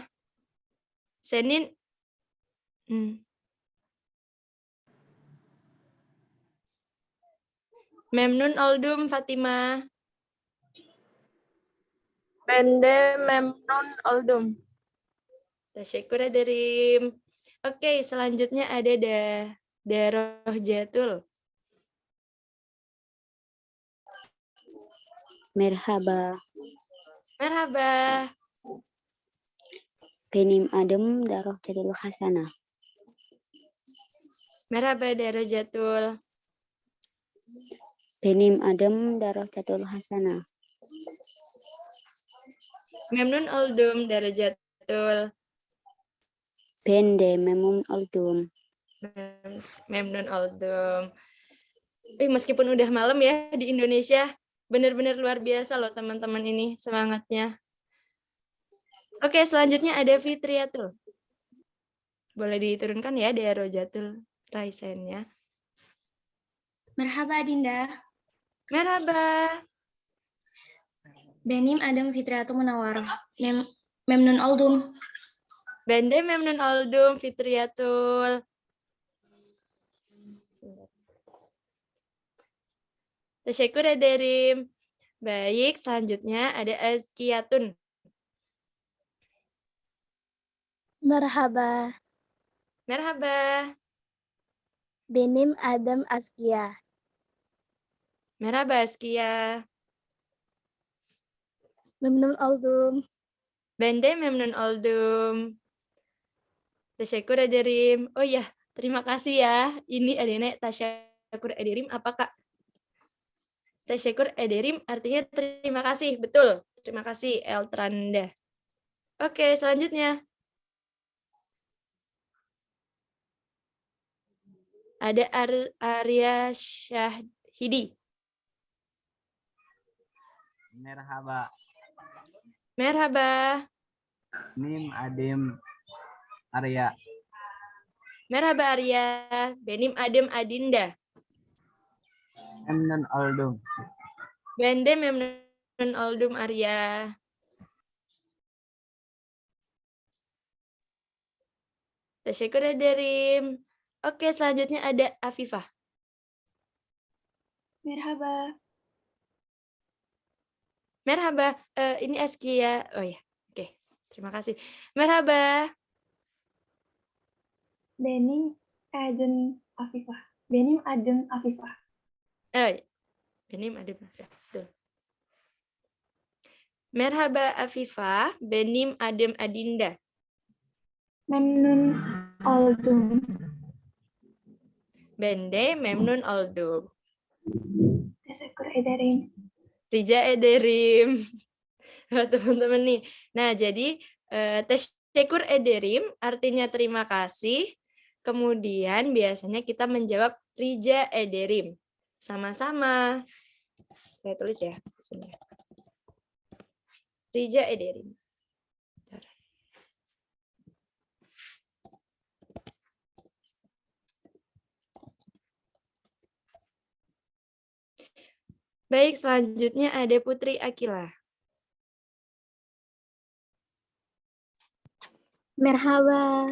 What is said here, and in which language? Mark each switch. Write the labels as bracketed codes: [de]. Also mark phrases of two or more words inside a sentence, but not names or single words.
[tr] Senin Memnun oldum Fatimah. Bende memnun oldum. Teşekkür ederim. Oke, selanjutnya ada Daroh Jatul. Merhaba, Merhaba. benim adım Daroh Jadul Hasana. Merhaba Daroh Jatul. Benim adım Daroh Jadul Hasana. Memnun oldum Daroh Jatul. Bende memnun oldum. Memnun oldum. [id] Meskipun udah malam ya di Indonesia, benar-benar luar biasa loh teman-teman ini semangatnya. Oke, selanjutnya ada Fitriatul. Boleh diturunkan ya Daroh Jatul Raisennya. [tr] Merhaba Dinda. Merhaba. Benim adım Fitriyatul Munawar. Memnun oldum. Bende memnun oldum Fitriatul. Teşekkür ederim. [id] Baik, selanjutnya ada Azkiyatun. [tr] Merhaba, Merhaba. benim adım Askia. Merhaba Azkia. Memnun oldum. Bende memnun oldum. Tasyakur ederim. [id] Oh ya, terima kasih ya. Ini adanya [tr] tasyakur ederim [id] apa Kak? [tr] Tasyakur ederim [id] artinya terima kasih. Betul. Terima kasih Eltranda. Oke, selanjutnya. Ada Arya Syahidi. [tr] Merhaba. Merhaba. Nim Adem Arya. Merhaba Arya. Benim Adem Adinda. Memnun oldum. Bende memnun oldum Arya. Tasyakur ederim. [id] Oke, selanjutnya ada Afifah. [tr] Merhaba. Merhaba. [id] Ini Askia. Oh ya. Oke. Terima kasih. [tr] Merhaba. Benim Adem Afifah. Benim Adem Afifah. Benim Adem Afifah. Betul. Merhaba Afifah. Benim Adem Adinda. Memnun oldum. Bende memnun oldum. Teşekkür ederim. Rica ederim. [id] Teman-teman nih. Nah, jadi [tr] teşekkür ederim [id] artinya terima kasih. Kemudian biasanya kita menjawab [tr] rica ederim. [id] Sama-sama. Saya tulis ya. [tr] Rica ederim. [id] Baik, selanjutnya ada Putri Akila. [tr] Merhaba.